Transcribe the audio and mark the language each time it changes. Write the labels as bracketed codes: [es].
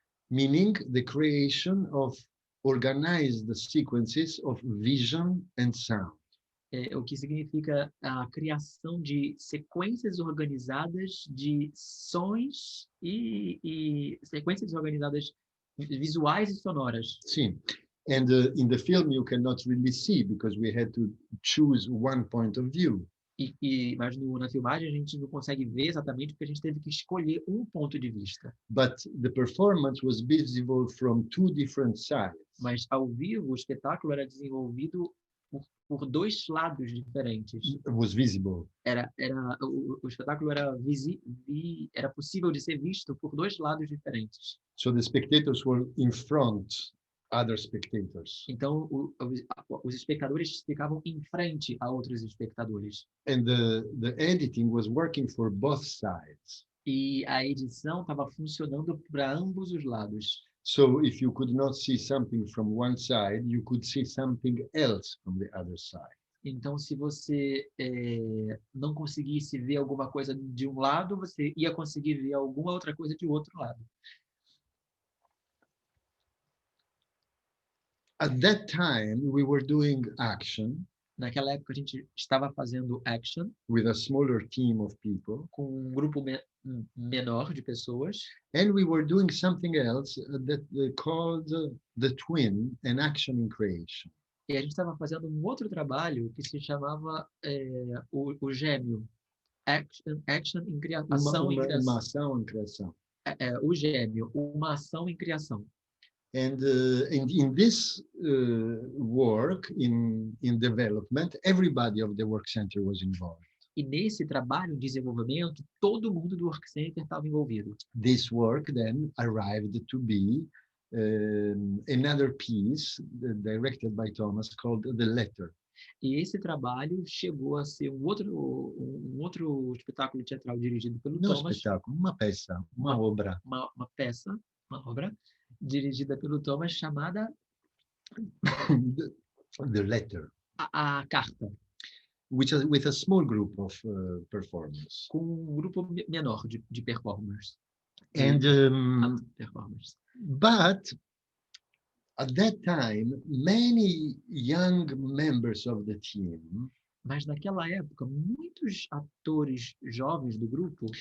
[en] Meaning the creation of organized sequences of vision and sound. [pt] o que significa a criação de sequências organizadas de sons e sequências organizadas visuais e sonoras. Sim. [en] And in the film you cannot really see because we had to choose one point of view. [pt] Mas na filmagem a gente não consegue ver exatamente porque a gente teve que escolher um ponto de vista. [en] But the performance was visible from two different sides. [pt] Mas ao vivo o espetáculo era desenvolvido por dois lados diferentes. [en] It was visible. [pt] O espetáculo era possível de ser visto por dois lados diferentes. [en] So the spectators were in front, other spectators. [pt] Então os espectadores ficavam em frente a outros espectadores. [en] And the editing was working for both sides. [pt] E a edição estava funcionando para ambos os lados. [en] So if you could not see something from one side, you could see something else from the other side. [pt] Então, se você não conseguisse ver alguma coisa de um lado, você ia conseguir ver alguma outra coisa de outro lado. [en] At that time, we were doing action [pt] Naquela época, a gente estava fazendo action [en] with a smaller team of people, [pt] com um grupo menor de pessoas. [en] and we were doing something else that called the twin, an action in creation. [pt] E a gente estava fazendo um outro trabalho que se chamava o gêmeo. Action em criação. Uma ação em criação. O gêmeo, uma ação em criação. [en] And in this work, in development, everybody of the work center was involved. [pt] E nesse trabalho de desenvolvimento, todo mundo do Work Center estava envolvido. [en] This work then arrived to be another piece directed by Thomas called The Letter. [pt] E esse trabalho chegou a ser um outro espetáculo teatral dirigido pelo Não Thomas. espetáculo, uma peça, uma obra. Uma peça, uma obra, dirigida pelo Thomas, chamada [en] The Letter. [pt] A Carta, [en] With a small group of performers. [pt] com um grupo menor de performers. [en] And [pt] Performers. [en] but at that time, many young members of the team [pt] Mas naquela época, muitos atores jovens do grupo